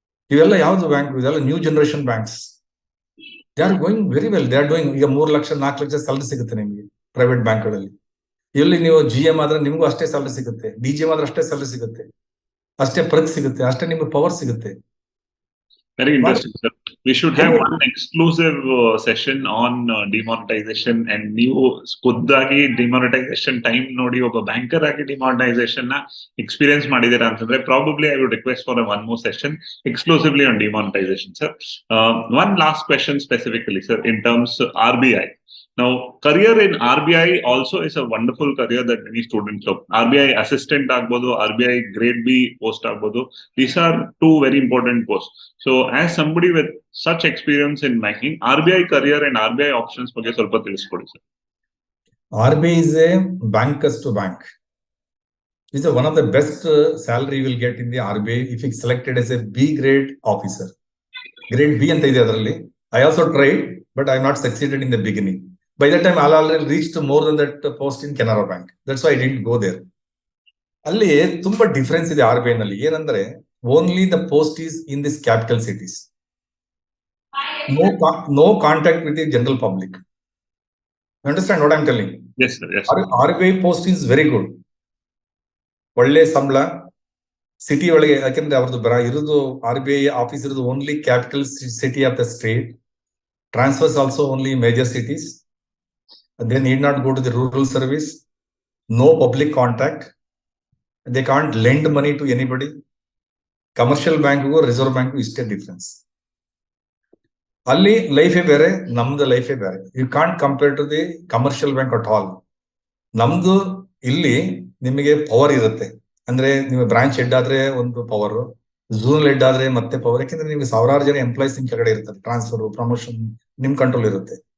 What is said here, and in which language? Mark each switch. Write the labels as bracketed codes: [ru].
[kn] ಇವೆಲ್ಲ ಯಾವ್ದು ಬ್ಯಾಂಕ್? ಇದೆಲ್ಲ [en] New generation banks. They are going very well. They are doing. [kn] ಈಗ 3 ಲಕ್ಷ 4 ಲಕ್ಷ ಸ್ಯಾಲರಿ ಸಿಗುತ್ತೆ ನಿಮಗೆ ಪ್ರೈವೇಟ್ ಬ್ಯಾಂಕ್ಗಳಲ್ಲಿ. ಇಲ್ಲಿ ನೀವು GM ಆದ್ರೆ ನಿಮಗೂ ಅಷ್ಟೇ ಸ್ಯಾಲರಿ ಸಿಗುತ್ತೆ, DGM ಆದ್ರೆ ಅಷ್ಟೇ ಸ್ಯಾಲರಿ ಸಿಗುತ್ತೆ, ಅಷ್ಟೇ ಪ್ರತಿ ಸಿಗುತ್ತೆ, ಅಷ್ಟೇ ನಿಮ್ಗೆ ಪವರ್ ಸಿಗುತ್ತೆ. [en] Very interesting, sir. We should have one exclusive session on demonetization and new [kn] ಖುದ್ದಾಗಿ demonetization time ನೋಡಿ ಒಬ್ಬ ಬ್ಯಾಂಕರ್ ಆಗಿ demonetization ನ ಎಕ್ಸ್ಪೀರಿಯನ್ಸ್ ಮಾಡಿದ್ದೀರಾ ಅಂತಂದ್ರೆ [en] probably I would request for one more session exclusively on demonetization, sir. One last question specifically, sir, in terms of RBI. Now, career in RBI also is a wonderful career that many students look. RBI assistant [kn] agbodu, [en] RBI grade B post agbodu. These are two very important posts. So, as somebody with such experience in banking, RBI career and RBI options [kn] ಬಗ್ಗೆ ಸ್ವಲ್ಪ ತಿಳಿಸ್ಕೊಡಿ [en] sir. RBI is a bankers to bank. Is one of the best salary you will get in the RBI if it's selected as a B grade officer. [kn] Grade B ಅಂತ ಇದೆ ಅದರಲ್ಲಿ. [en] I also tried, but I have not succeeded in the beginning. By that time, I already reached more than that post in Canara Bank. That's why I didn't go there. [kn] ಅಲ್ಲಿ ತುಂಬಾ difference ಇದೆ RBI ನಲ್ಲಿ. ಏನಂದ್ರೆ [en] Only the post is in this capital cities. No contact with the general public. You understand what I'm telling? Yes, sir. Yes. RBI post is very good. [kn] ಒಳ್ಳೆ ಸಂಬಳ city ಒಳಗೆ, ಯಾಕಂದ್ರೆ ಅವ್ರದ್ದು ಇರೋದು RBI ಆಫೀಸ್ ಇರೋದು [en] Only capital city of the state. Transfers also only major cities. They need not go to the rural service. No public contact. They can't lend money to anybody. Commercial bank go, reserve bank is a difference. [kn] ಅಲ್ಲಿ ಲೈಫೇ ಬೇರೆ, ನಮ್ದು ಲೈಫೇ ಬೇರೆ. [en] You can't compare to the commercial bank at all. [kn] ನಮ್ದು ಇಲ್ಲಿ ನಿಮಗೆ power ಇರುತ್ತೆ. ಅಂದ್ರೆ ನೀವು ಬ್ರಾಂಚ್ ಹೆಡ್ ಆದ್ರೆ ಒಂದು ಪವರ್, ಝೋನಲ್ ಹೆಡ್ ಆದ್ರೆ ಮತ್ತೆ ಪವರ್. ಯಾಕಂದ್ರೆ ನಿಮ್ಗೆ ಸಾವಿರಾರು ಜನ ಎಂಪ್ಲಾಯ್ಸ್ ನಿಮ್ ಕೆಳಗಡೆ ಇರ್ತಾರೆ. ಟ್ರಾನ್ಸ್ಫರ್, ಪ್ರಮೋಷನ್ ನಿಮ್ ಕಂಟ್ರೋಲ್ ಇರುತ್ತೆ.